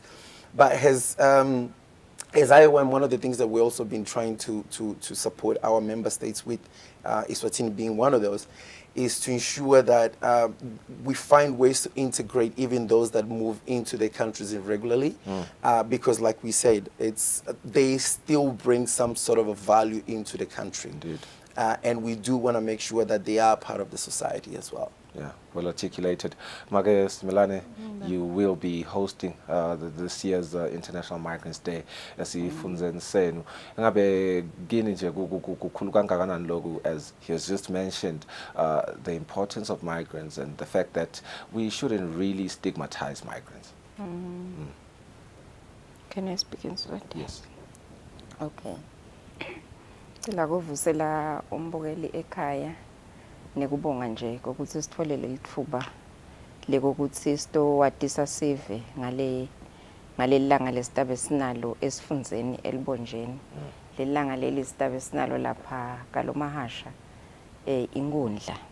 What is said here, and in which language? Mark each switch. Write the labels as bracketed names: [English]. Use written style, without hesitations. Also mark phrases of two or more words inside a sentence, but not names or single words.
[English] But as IOM, one of the things that we've also been trying to support our member states with, Eswatini being one of those, is to ensure that we find ways to integrate even those that move into their countries irregularly, because like we said, they still bring some sort of a value into the country. Indeed. And we do want to make sure that they are part of the society as well. Yeah, well articulated. Margaret Milane, you will be hosting this year's International Migrants Day [Swati] esifundzeni senu. Ngabe gini nje kukhulu kangakanani lokhu, [English] as he has just mentioned, the importance of migrants and the fact that we shouldn't really stigmatize migrants. Can I speak in Swahili? Yes. Okay. [Swati] Sila kuvusela umbukeli ekhaya nekubonga nje kokuthi sitholele lithuba lekokuthi sitowatisa sive ngalelanga lesitabe sinalo esifundzeni elibonjeni. Lelanga leli sitabe sinalo lapha kalomahasha inkundla.